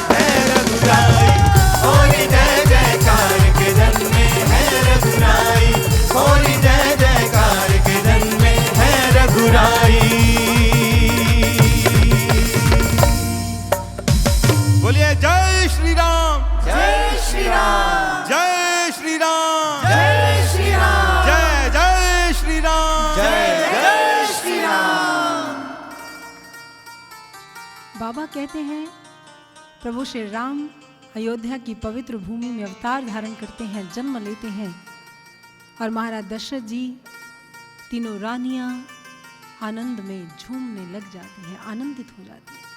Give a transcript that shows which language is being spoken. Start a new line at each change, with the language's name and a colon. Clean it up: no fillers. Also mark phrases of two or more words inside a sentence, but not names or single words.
Hindi: होरी जय जयकार के जन्मे है रघुराई, होरी जय जयकार के जन्मे है रघुराई। बोलिए जय श्री राम, जय श्री राम, जय श्री राम, जय श्री राम, जय जय श्री राम, जय जय श्री राम। बाबा कहते हैं प्रभु श्री राम अयोध्या की पवित्र भूमि में अवतार धारण करते हैं, जन्म लेते हैं और महाराज दशरथ जी, तीनों रानियां आनंद में झूमने लग जाती हैं, आनंदित हो जाती हैं।